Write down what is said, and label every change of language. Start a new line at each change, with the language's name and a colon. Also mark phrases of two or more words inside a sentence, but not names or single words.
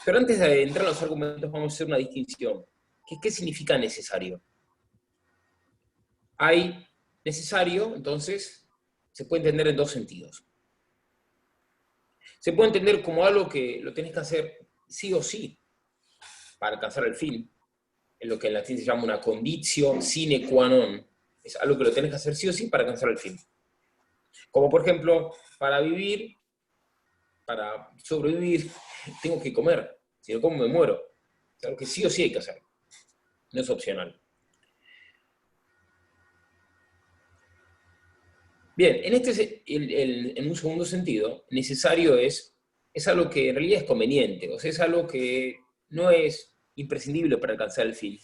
Spanish: Pero antes de entrar a los argumentos, vamos a hacer una distinción. ¿Qué significa necesario? Hay necesario, entonces, se puede entender en dos sentidos. Se puede entender como algo que lo tenés que hacer sí o sí para alcanzar el fin. Es lo que en latín se llama una
Latin: conditio sine qua non.
Spanish: Es algo que lo tenés que hacer sí o sí para alcanzar el fin. Como por ejemplo, para vivir, para sobrevivir, tengo que comer. Si no como me muero. Es algo que sí o sí hay que hacer. No es opcional. Bien, en un segundo sentido, necesario es algo que en realidad es conveniente, o sea, es algo que no es imprescindible para alcanzar el fin.